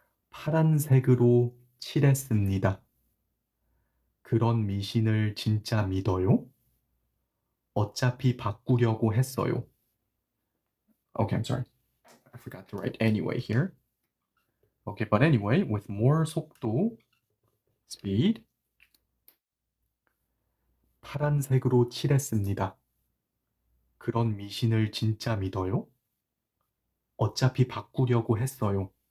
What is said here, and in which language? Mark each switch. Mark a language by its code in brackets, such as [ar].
[ko] 파란색으로 칠했습니다. 그런 미신을 진짜 믿어요? 어차피 바꾸려고 했어요. [en] Okay, I'm sorry. I forgot to write anyway here. Okay, but anyway, with more 속도, speed. [ko] 파란색으로 칠했습니다. 그런 미신을 진짜 믿어요? 어차피 바꾸려고 했어요.